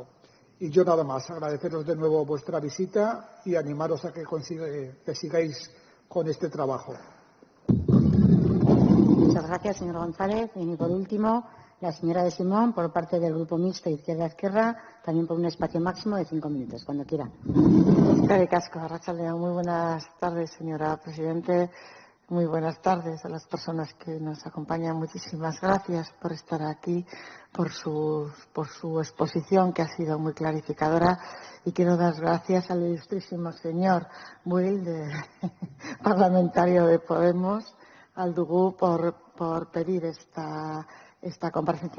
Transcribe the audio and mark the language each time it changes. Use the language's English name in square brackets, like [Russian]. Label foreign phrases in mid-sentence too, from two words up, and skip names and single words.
[Spanish] Y yo nada más, agradeceros de nuevo vuestra visita y animaros a que sigáis con este trabajo. Muchas gracias, señor González. Y por último, la señora de Simón, por parte del Grupo Mixto Izquierda-Esquerra, también por un espacio máximo de 5 minutos, cuando quiera. [Basque] Eskerrik asko, arratsaldeon. [Spanish] Muy buenas tardes, señora Presidente. Muy buenas tardes a las personas que nos acompañan. Muchísimas gracias por estar aquí, por su exposición, que ha sido muy clarificadora. Y quiero dar gracias al ilustrísimo señor Buil, parlamentario de Podemos, al Dugú, por pedir esta comparecencia.